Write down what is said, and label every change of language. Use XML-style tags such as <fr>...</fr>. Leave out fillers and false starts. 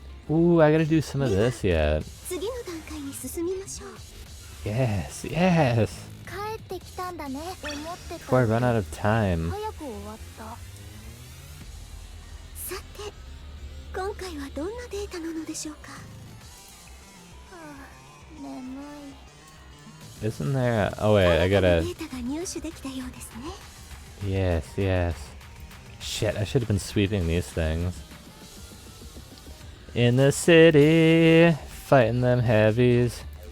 <en>Ooh, I gotta do some of this yet.</en> <ja>次の段階に進みましょう。</ja> <en>Yes, yes.</en> <ja>帰ってきたんだね。思ってた。</ja> <en>Before I run out of time.</en> <ja>早く終わった。さて、今回はどんなデータなのでしょうか。はあ、眠い。</ja> <en>Isn't there a... Oh wait, I gotta...</en> <ja>データが入手できたようですね。</ja> <en>Yes, yes. Shit, I should have been sweeping these things. In the city, fighting them heavies.</en>